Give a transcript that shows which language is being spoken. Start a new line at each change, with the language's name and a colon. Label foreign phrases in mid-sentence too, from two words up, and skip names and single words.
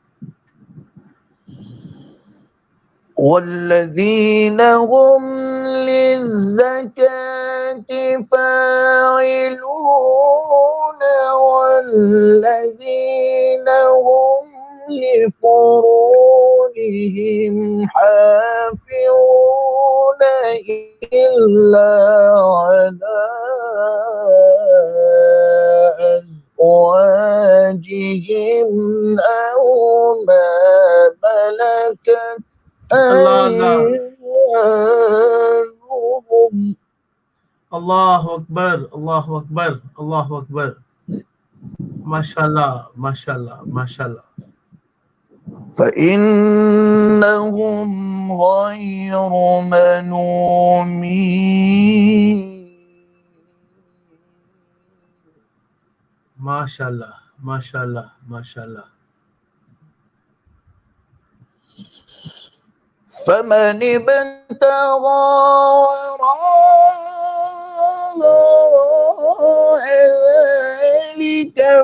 Arabic: والذين هم للزكاة فاعلون والذين هم لفروجهم حافظون إلا على أزواجهم أو ما ملكت أيمانهم. اللہ اکبر اللہ اکبر اللہ اکبر. ماشاءاللہ ماشاءاللہ ماشاءاللہ. فإنهم غير ملومين. ماشاءاللہ ماشاءاللہ ماشاءاللہ. فمن ابتغى وراء ذلك